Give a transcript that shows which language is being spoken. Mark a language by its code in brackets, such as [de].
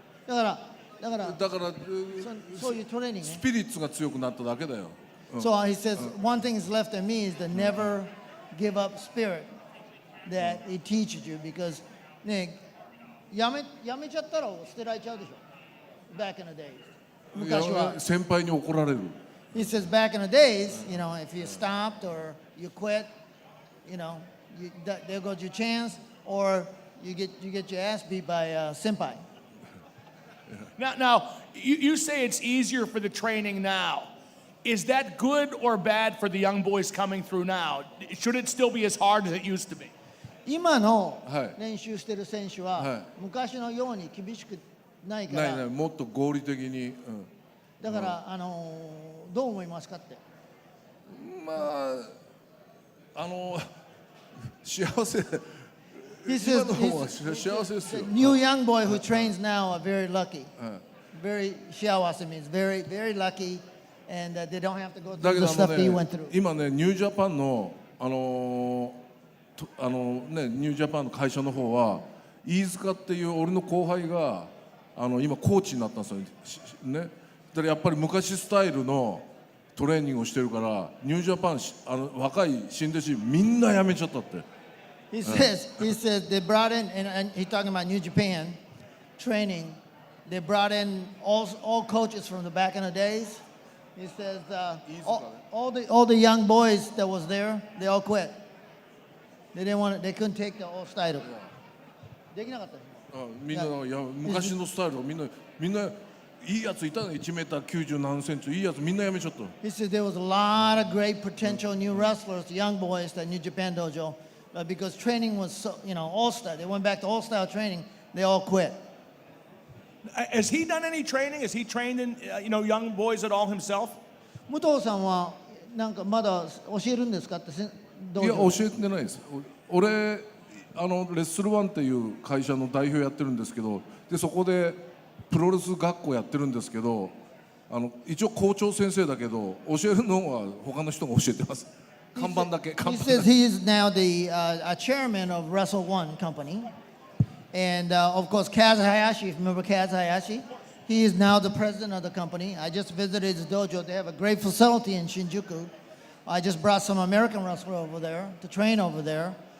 [ja] だからそういうトレーニングね。スピリッツが強くなっただけだよ。 [en] So he says one thing is left in me is the never give up spirit that he teaches you because [ja] ねやめちゃったら捨てられちゃうでしょ。 [en] Back in the days. [ja] 昔は。先輩に怒られる。 [en] He says back in the days, you know, if you stopped or you quit, you know, there goes your chance, or you get your ass beat by senpai. Now you say it's easier for the training now. Is that good or bad for the young boys coming through now? Should it still be as hard as it used to be? [ja] 今の練習してる選手は昔のように厳しくないから。ないもっと合理的に。だからどう思いますかって。まあ幸せ。 [en] He says, [ja] 今の方が幸せですよ。 [en] New young boy who trains now are very lucky. Very 幸せ means very very lucky, and they don't have to go through the stuff that he went through. [ja] 今ねニュージャパンのねニュージャパンの会社の方は飯塚っていう俺の後輩が今コーチになったんですよね。だからやっぱり昔スタイルのトレーニングをしてるからニュージャパン若い新弟子みんな辞めちゃったって。 [en] He says they brought in and he's talking about New Japan training. They brought in all coaches from the back in the days. He says all the young boys that was there, they all quit. They didn't want it. They couldn't take the old style. [ja] できなかった。みんないや昔のスタイルをみんないいやついたね1メーター90何センチいいやつみんなやめちゃった。 [en] He said there was a lot of great potential new wrestlers, young boys at New Japan Dojo, but because training was so, all style. They went back to all style training. They all quit. Has he done any training? Has he trained in young boys at all himself? [ja] 武藤さんはなんかまだ教えるんですかって。いや教えてないです。俺レッスルワンっていう会社の代表やってるんですけど、でそこでプロレス学校やってるんですけど、一応校長先生だけど教えるのは他の人が教えてます。看板だけ。 [en] He says he is now the chairman of Wrestle One Company, and of course Kaz Hayashi. If you remember Kaz Hayashi, he is now the president of the company. I just visited his dojo. They have a great facility in Shinjuku. I just brought some American wrestler over there to train over there.